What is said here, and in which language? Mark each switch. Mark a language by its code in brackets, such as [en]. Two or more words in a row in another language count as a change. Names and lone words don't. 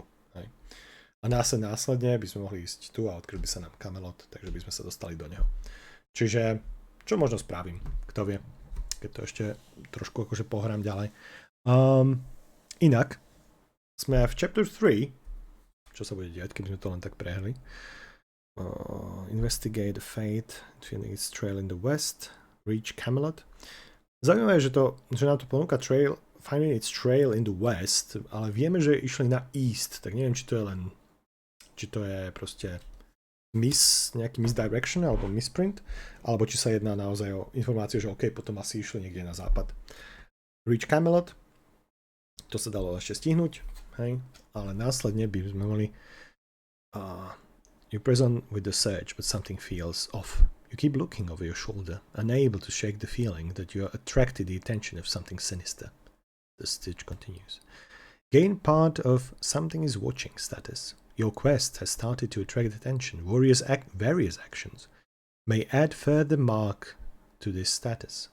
[sk] A následne by sme mohli ísť tu a odkryť by sa nám Camelot, takže by sme sa dostali do neho. Čiže, čo možno spravím, kto vie, keď to ešte trošku akože pohrám ďalej. Inak, sme v chapter 3, čo sa bude diať, keď sme to len tak prehrali. [en] Investigate the fate, finding its trail in the west, reach Camelot. [sk] Zaujímavé je, že nám to ponúka trail, [en] finding its trail in the west, [sk] ale vieme, že išli na east, tak neviem, či to je proste nejaký misdirection alebo misprint, alebo či sa jedná naozaj o informáciu, že OK, potom asi išli niekde na západ. [en] Reach Camelot, [sk] to sa dalo ešte stihnúť, hej, ale následne by sme mali [en] you press on with the search, but something feels off. You keep looking over your shoulder, unable to shake the feeling that you are attracted the attention of something sinister. The stitch continues. Gain part of something is watching status. Your quest has started to attract attention. Various actions may add further mark to this status.